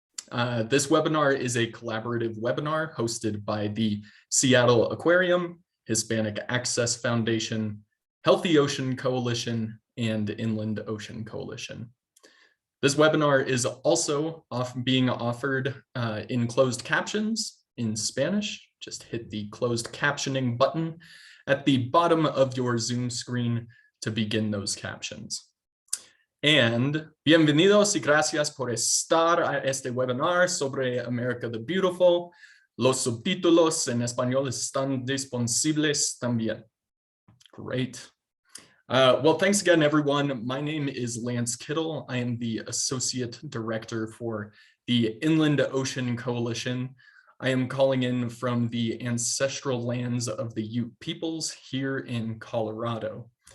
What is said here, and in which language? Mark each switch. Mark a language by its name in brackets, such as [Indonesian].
[English] This webinar is a collaborative webinar hosted by the Seattle Aquarium, Hispanic Access Foundation, Healthy Ocean Coalition, and Inland Ocean Coalition. This webinar is also being offered in closed captions in Spanish. Just hit the closed captioning button at the bottom of your Zoom screen to begin those captions. [Spanish] And bienvenidos y gracias por estar a este webinar sobre America the Beautiful. Los subtítulos en español están disponibles también. [English] Great. Well, thanks again, everyone. My name is Lance Kittle. I am the Associate Director for the Inland Ocean Coalition. I am calling in from the ancestral lands of the Ute peoples here in Colorado.